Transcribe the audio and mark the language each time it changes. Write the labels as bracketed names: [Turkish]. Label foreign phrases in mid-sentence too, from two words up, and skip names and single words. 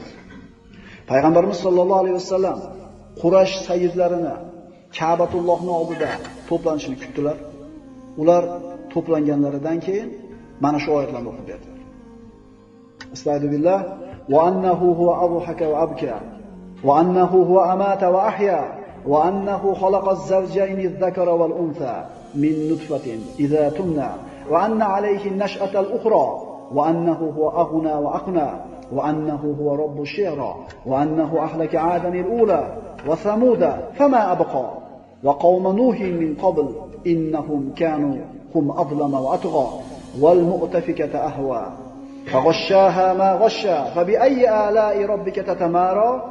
[Uzbek] Payg'ambarimiz sollallohu alayhi vasallam Quraysh sayyidlarini Ka'batullohning oldida to'planishini kutdilar. Ular to'planganlaridan keyin mana shu oyatlarni o'qib berdilar. [Arabic] أستغفر الله وأنه هو أضحك وأبكى وأنه هو أمات وأحيا وأنه خلق الزوجين الذكر والأنثى من نطفة إذا تمنى وأن عليه النشأة الأخرى وأنه هو أغنى وأقنى وأنه هو رب الشعرى وأنه أهلك عادا الأولى وثمود فما أبقى وقوم نوح من قبل إنهم كانوا هم أظلم وأطغى والمؤتفكة أهوى فغشاها ما غشى فبأي آلاء ربك تتمارى